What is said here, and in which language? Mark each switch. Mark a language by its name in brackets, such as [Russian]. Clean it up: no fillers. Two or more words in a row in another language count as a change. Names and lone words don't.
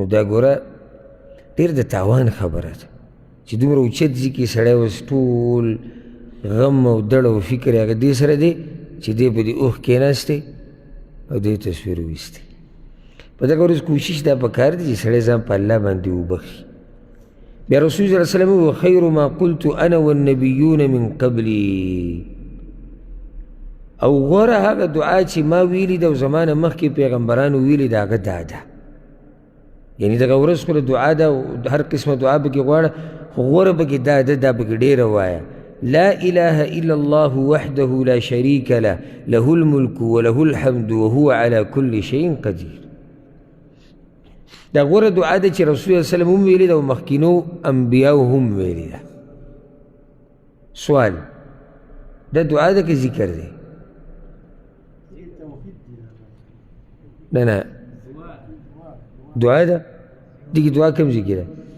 [Pashto] دا ګوره ډېر د تاوان خبره ده چې دومره اوچت ځي کې سړی اوس ټول غم او دړ او فکر یې هغه دې سره دی چې دی په دې اوښ کېناستی او دې تصویر وویستی په دغه ورځ کوشش دا پکار دی چې سړی ځان په الله باندې وبخي بیا رسول [Arabic] صلی الله علیه وسلم [Pashto] وویل [Arabic] خیر ما قلت انا والنبیون من قبلي [Pashto] او غوره هغه دعا چې ما ویلي ده او زما نه مخکې پیغمبرانو ویلي ده هغه دا ده یعنی دغه ورځ خو دعا ده او هر قسمه دعا پکې غواړه خو غوره پکې دا ده دا پکې ډېره وایه [Arabic] لا اله الا الله وحده لا شريك له له الملك وله الحمد وهو على كل شيء قدير [Pashto] دا غوره دعا ده چې رسول الله وسلم هم ویلي ده او مخکینو انبیاو هم ویلي ده سوال دا دعا ده که ذکر دی نه نه دعا ده دیگه دعا کم ذکر ده